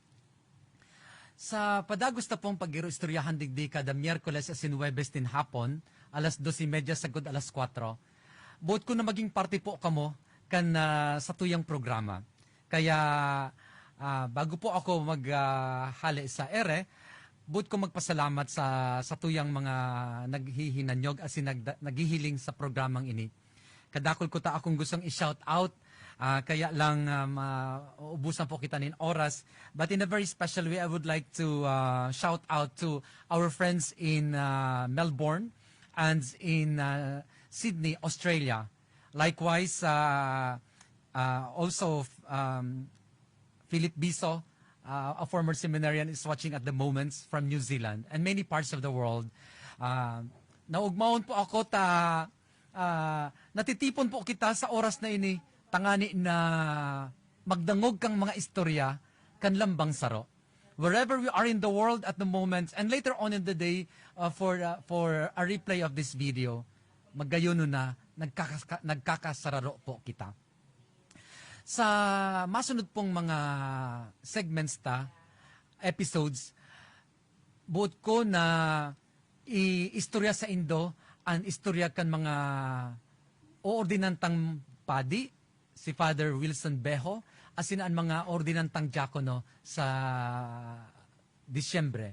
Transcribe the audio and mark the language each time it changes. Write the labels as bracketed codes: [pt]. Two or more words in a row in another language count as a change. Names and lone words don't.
[bik] Sa padagos na pong pag-istoryahan digdi kada Miyerkules asin Huwebes din hapon, alas 12:30 sagod alas 4, buot ko na maging parte po kamo kan sa tuyang programa. Kaya bago po ako maghali sa ere, buot ko magpasalamat sa tuyang mga naghihinanyog asin naghihiling sa programang ini. Kadakol ko ta akong gustong i-shout out, kaya lang ubusan po kita nin oras. [en] But in a very special way, I would like to shout out to our friends in Melbourne and in Sydney, Australia. Likewise, also Philip Biso, a former seminarian, is watching at the moment from New Zealand and many parts of the world. [bik] Naugmaon po ako natitipon po kita sa oras na ini, tangani na magdangog kang mga istorya kan lambang saro. [en] Wherever we are in the world at the moment and later on in the day for a replay of this video, [bik] magayono na nagkakasararo po kita. Sa masunod pong mga [en] segments episodes, [bik] buot ko na istorya sa Indo ang istorya kan mga ordinantang padi, si Father Wilson Bejo, asin ang mga ordinantang diakono sa Disyembre.